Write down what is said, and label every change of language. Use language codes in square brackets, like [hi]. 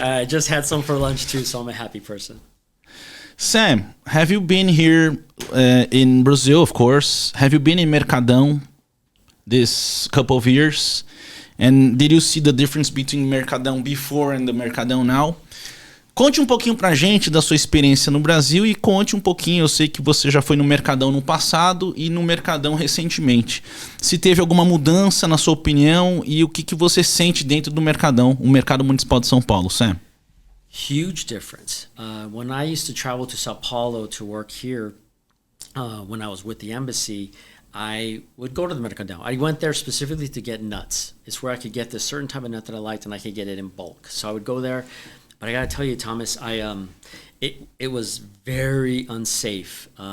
[en] I just had some for lunch too, so I'm a happy person. Sam, have you been here in Brazil, of course? Have you been in Mercadão this couple of years? And did you see the difference between Mercadão before and the Mercadão now? [pt] Conte um pouquinho pra gente da sua experiência no Brasil e conte um pouquinho, eu sei que você já foi no Mercadão no passado e no Mercadão recentemente. Se teve alguma mudança na sua opinião e o que você sente dentro do Mercadão, o Mercado Municipal de São Paulo, Sam? [en] Huge difference. When I used to travel to Sao Paulo to work here, when I was with the embassy, I would go to the Mercadão. I went there specifically to get nuts. It's where I could get this certain type of nut that I liked, and I could get it in bulk. So I would go there. But I got to tell you, Thomas, it was very unsafe.